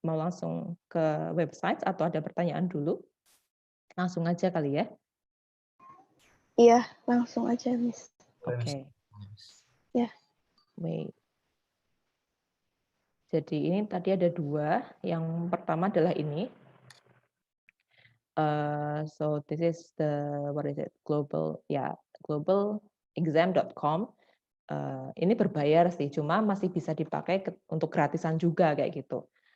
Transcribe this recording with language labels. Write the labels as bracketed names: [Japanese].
[Indonesian] Mau langsung ke website atau ada pertanyaan dulu? Langsung aja kali ya. Iya, langsung aja, Miss. Oke. Ya. [English] Wait. [Indonesian] Jadi ini tadi ada 2. Yang pertama adalah ini. [English] So this is the globalexam.com. [Indonesian] Ini berbayar sih, cuma masih bisa dipakai untuk gratisan juga kayak gitu.